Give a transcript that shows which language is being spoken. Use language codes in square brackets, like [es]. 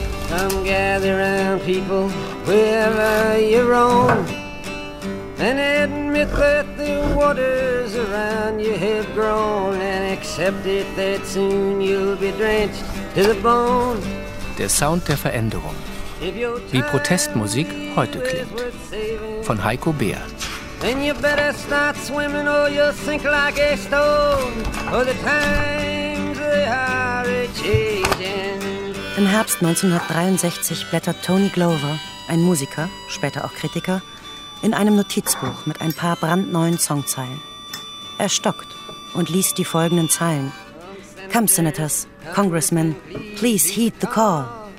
[en] Come gather round people, wherever you roam, and admit that the waters around you have grown, and accept it that soon you'll be drenched to the bone. [de] Der Sound der Veränderung. Wie Protestmusik heute klingt. Von Heiko Beer. [en] Then you better start swimming or you'll sink like a stone. For the times they are a-changing. [de] Im Herbst 1963 blättert Tony Glover, ein Musiker, später auch Kritiker, in einem Notizbuch mit ein paar brandneuen Songzeilen. Er stockt und liest die folgenden Zeilen. [en] Come, Senators, Congressmen, please heed the call.